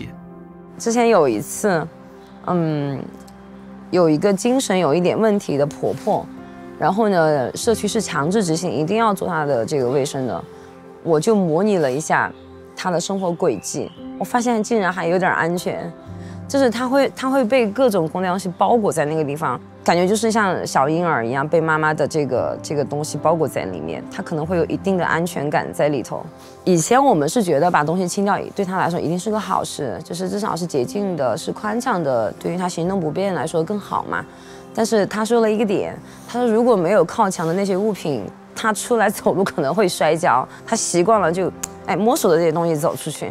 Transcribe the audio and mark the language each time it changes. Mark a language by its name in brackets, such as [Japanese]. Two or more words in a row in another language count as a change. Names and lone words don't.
[Chinese] 之前有一次，有一個精神有一點問題的婆婆，然後呢，社區是強制執行一定要做她的這個衛生的，我就模擬了一下她的生活軌跡，我發現竟然還有點安全。就是它會被各種工業東西包裹在那個地方，感覺就是像小嬰兒一樣被媽媽的這個東西包裹在裡面，它可能會有一定的安全感在裡頭。以前我們是覺得把東西清掉對他來說一定是個好事，就是至少是潔淨的，是寬敞的，對於他行動不便來說更好嘛。但是他說了一個點，他說如果沒有靠牆的那些物品，他出來走路可能會摔跤，他習慣了就摸索的這些東西走出去。